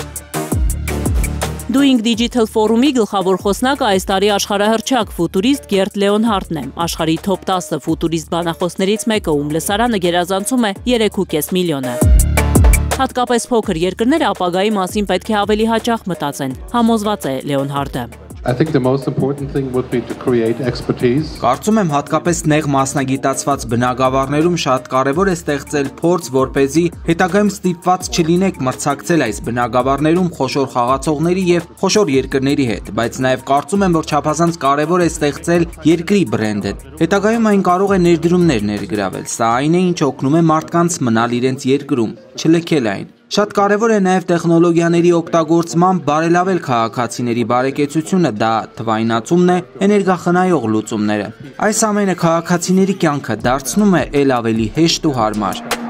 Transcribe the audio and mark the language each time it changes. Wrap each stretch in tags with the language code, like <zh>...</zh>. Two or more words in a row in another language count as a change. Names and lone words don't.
<hy>Doing Digital Forum-ի գլխավոր խոսնակը այս տարի աշխարհահռչակ ֆուտուրիստ Գերտ Լեոնհարդն է, աշխարհի top 10 ֆուտուրիստ բանախոսներից մեկը, ում լսարանը գերազանցում է 3.5 միլիոնը։ Հատկապես փոքր երկրները ապագայի մասին պետք է ավելի հաճախ մտածեն, համոզված է Լեոնհարդը։</hy> <en>I think the most important thing would be to create expertise.</en> <hy>Կարծում եմ հատկապես նեղ մասնագիտացված բնագավառներում շատ կարևոր է ստեղծել փորձ, որպեսզի հետագայում ստիպված չլինեք մրցակցել այս բնագավառներում խոշոր խաղացողների եւ խոշոր երկրների հետ, բայց նաեւ կարծում եմ, որ չափազանց կարևոր է ստեղծել երկրի բրենդը։ Հետագայում այն կարող է ներդրումներ ներգրավել։ Սա այն է, ինչ օգնում է մարդկանց մնալ իրենց երկրում, չլքել այն։ Շատ կարևոր է նաև տեխնոլոգիաների օգտագործմամբ բարելավել քաղաքացիների բարեկեցությունը, դա թվայնացումն է, էներգախնայող լուծումները։ Այս ամենը քաղաքացիների կյանքը դարձնում է ել ավելի հեշտ ու հարմար։</hy>